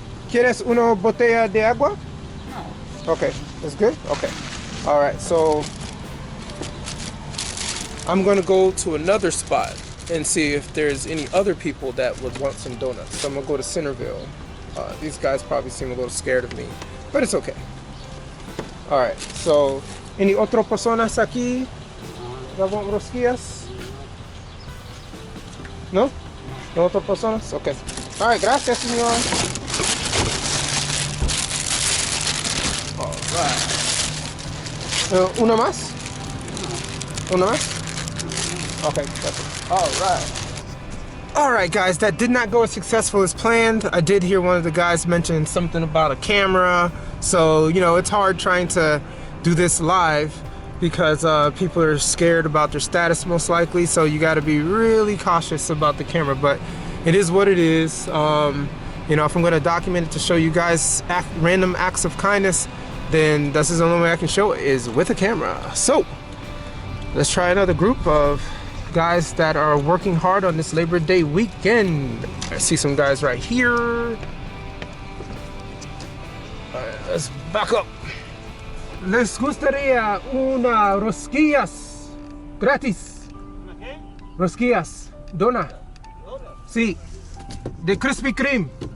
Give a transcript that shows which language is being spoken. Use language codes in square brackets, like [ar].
[es] ¿Quieres una botella de agua? No. [en] Okay. That's good? Okay. All right. So I'm going to go to another spot and see if there's any other people that would want some donuts. So I'm going to go to Centerville. These guys probably seem a little scared of me, but it's okay. All right. So any [es] otras personas aquí [en] that want rosquillas? No? [es] No otras personas? [en] Okay. All right, [es] gracias, señor. [en] All right. [es] ¿Una más? ¿Una más? [en] Okay, that's it. All right. All right, guys, that did not go as successful as planned. I did hear one of the guys mention something about a camera. So, you know, it's hard trying to do this live. because people are scared about their status most likely, so you got to be really cautious about the camera, but it is what it is. You know, if I'm going to document it to show you guys random acts of kindness, then this is the only way I can show it, is with a camera. So let's try another group of guys that are working hard on this Labor Day weekend. I see some guys right here. All right, let's back up. [es] Les gustaría una rosquillas gratis. Rosquillas, dona. Sí, de Krispy Kreme.